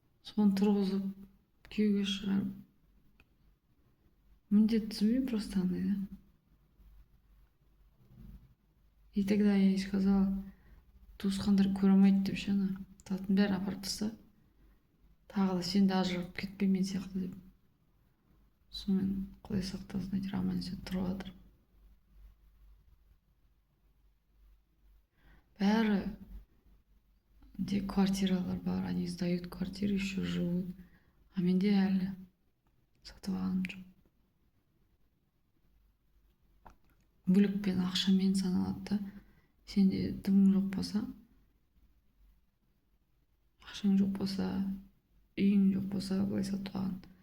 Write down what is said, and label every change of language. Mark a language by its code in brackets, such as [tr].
[kk] Соны тұрғызып, күйеуге шығарып. Міндет түсінбеймін [ru] просто [kk] андай да. [ru] И тогда я ей сказала, [kk] туысқандар көре алмайды деп ше, ана затын бәрін апарып таста. Тағы да сен де ажырап кетпей мен сияқты деп. Сонымен Құдай сақтасын, әйтеуір аман есен тұрып жатыр. Бәрі де квартиралар бар, [ru] они сдают квартиры, еще живут. [kk] А менде әлі сатып алғаным жоқ. Мүлікпен, ақшамен саналады да. Сенде дымың жоқ болса, ақшаң жоқ болса, үйің жоқ болса, былай сатып алған.